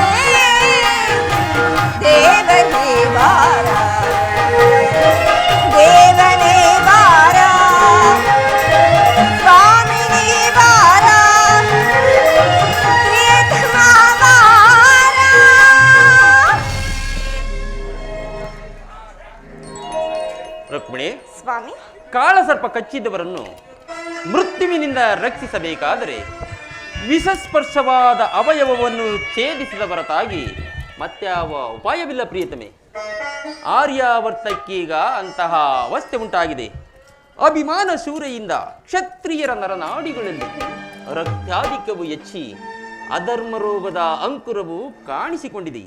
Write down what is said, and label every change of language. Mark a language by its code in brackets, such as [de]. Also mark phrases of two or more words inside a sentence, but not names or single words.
[kn] ದೇವನೇ ಬಾರ ದೇವನೇ ಬಾರ ಸ್ವಾಮಿನೇ ಬಾರ ಪ್ರಿಯತಮ ಬಾರ. ರುಕ್ಮಿಣಿ, ಸ್ವಾಮಿ, ಕಾಳಸರ್ಪ ಕಚ್ಚಿದವರನ್ನು ಮೃತ್ಯುವಿನಿಂದ ರಕ್ಷಿಸಬೇಕಾದರೆ ವಿಷಸ್ಪರ್ಶವಾದ ಅವಯವವನ್ನು ಛೇದಿಸಿದ ಹೊರತಾಗಿ ಮತ್ಯಾವ ಉಪಾಯವಿಲ್ಲ ಪ್ರಿಯತಮೆ. ಆರ್ಯಾವರ್ತಕ್ಕೀಗ ಅಂತಹ ಅವಸ್ಥೆ ಉಂಟಾಗಿದೆ. ಅಭಿಮಾನ ಶೂರೆಯಿಂದ ಕ್ಷತ್ರಿಯರ ನರನಾಡಿಗಳಲ್ಲಿ ರಕ್ತಾಧಿಕ್ಯವು ಹೆಚ್ಚಿ ಅಧರ್ಮ ರೋಗದ ಅಂಕುರವು ಕಾಣಿಸಿಕೊಂಡಿದೆ.